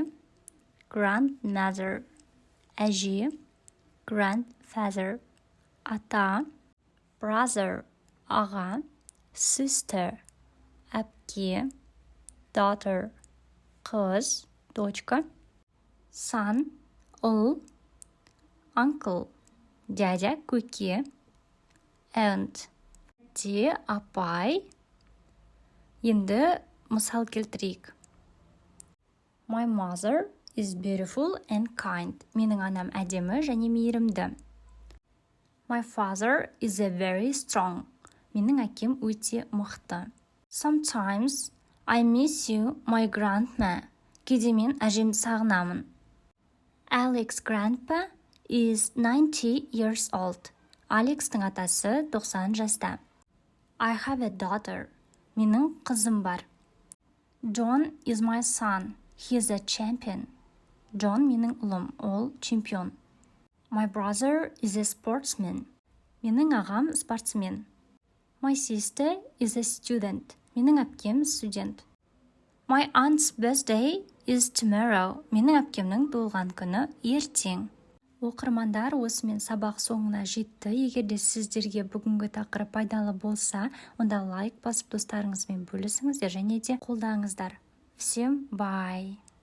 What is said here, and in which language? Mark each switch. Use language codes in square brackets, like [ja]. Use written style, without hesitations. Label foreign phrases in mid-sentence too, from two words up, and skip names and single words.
[kk] grandmother, әже, grandfather, ата, brother-аға, sister, әпке, daughter, қыз, дочка, son, ұл, uncle, дядя, көке, aunt, тәте, апай. Енді мысал келтірейік. [en] My mother is beautiful and kind. [kk] Менің анам әдемі және мейірімді. [en] My father is a very strong. [kk] Менің әкем өте мықты. [en] Sometimes I miss you, my grandma. [kk] Кейде мен әжемді сағынамын. [en] Alex's grandpa is 90 years old. [kk] Алекстің атасы 90 жаста. [en] I have a daughter. [kk] Менің қызым бар. [en] John is my son. He is a champion. John [kk] менің ұлым, ол чемпион. [en] My brother is a sportsman. [kk] Менің ағам спортсмен. [en] My sister is a student. [kk] Менің әпкем студент. [en] My aunt's birthday is tomorrow. [kk] Менің әпкемнің туылған күні ертең. Оқырмандар, осымен сабақ соңына жетті. Егер де сіздерге бүгінгі тақырып пайдалы болса, онда лайк басып достарыңызбен бөлісіңіздер және де қолдаңыздар. [ru] Всем бай!